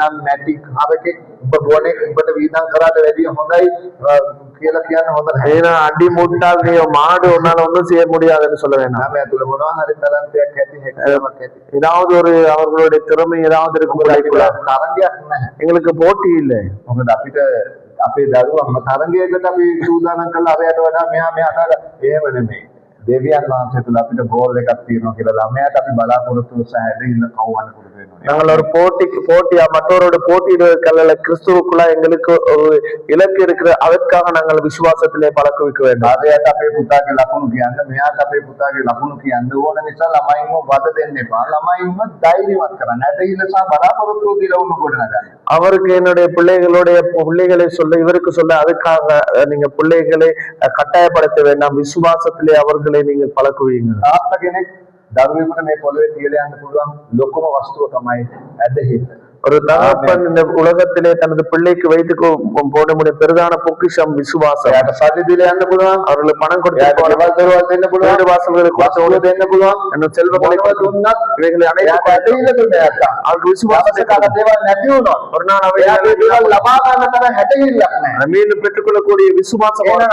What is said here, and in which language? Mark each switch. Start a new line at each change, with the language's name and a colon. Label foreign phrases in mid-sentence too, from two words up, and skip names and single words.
Tamil: அடி முட்டால் நீ மாடு ஒன்னால ஒன்றும் செய்ய முடியாதுன்னு சொல்ல வேண்டாம். ஏதாவது ஒரு அவர்களுடைய திறமை ஏதாவது இருக்கும். எங்களுக்கு போட்டி இல்லை.
Sinhala: අපේ දරුවා තරගයකට අපි සූදානම් කරලා අරයට වඩා මෙහා එහෙම නෙමෙයි. දෙවියන් වහන්සේ තුල අපිට ගෝල් එකක් තියෙනවා කියලා ළමයාට අපි බලාපොරොත්තු වෙලා හැදෙන්න කවවන්න පුළුවන් වෙනවා.
Tamil: நாங்கள் ஒரு போட்டியா மற்றவரோட போட்டியிடுவதற்கல்ல, கிறிஸ்துவுக்குள்ள எங்களுக்கு ஒரு இலக்கு இருக்கிற, அதற்காக நாங்கள் விசுவாசத்திலே பழக்குவிக்க வேண்டும்.
Sinhala: අරයට අපේ පුතාගේ ලකුණු කියන්න, මෙයාට අපේ පුතාගේ ලකුණු කියන්න ඕන නිසා ළමයින්ව වද දෙන්න එපා. ළමයින්ව ධෛර්යවත් කරන්න. ඇදහිල්ල සහ බලාපොරොත්තු දීලා උණු ගොඩනගන්න.
Tamil: அவருக்கு என்னுடைய பிள்ளைகளை சொல்ல, இவருக்கு சொல்ல, அதுக்காக நீங்க பிள்ளைகளை கட்டாயப்படுத்த வேண்டாம். விசுவாசத்திலே அவர்களை நீங்கள் பழக்குவீங்க.
Sinhala: දරුවෙකුට මේ පොළවේ තියලා යන්න පුළුවන් ලොකුම වස්තුව තමයි ඇදහිල්ල.
Tamil: ஒரு தகப்பன் இந்த உலகத்திலே தனது பிள்ளைக்கு வைத்து போட முடியும் பெரிதான பொக்கிஷம் விசுவாசம். அவர்களுக்கு பணம் கொடுத்து வீடு வாசல்களுக்கு செல்வங்களை இவைகளை அவருக்கு விசுவாசத்துக்காக ஒரு நாள் மீண்டும் பெற்றுக்கொள்ளக்கூடிய விசுவாசம்.